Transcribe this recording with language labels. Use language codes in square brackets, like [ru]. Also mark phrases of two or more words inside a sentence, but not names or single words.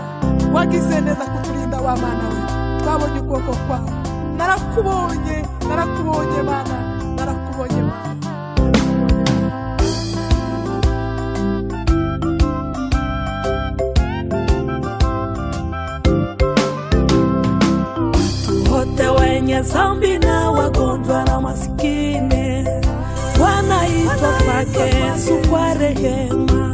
[rw] Wagize neza kuturinda wa mana we. Twabonye ukuboko kwawe. Narakubonye mana, narakubonye mana. [sw] Wote wenye dhambi na wagonjwa na masikini wanaitwa kwake Yesu kwa rehema.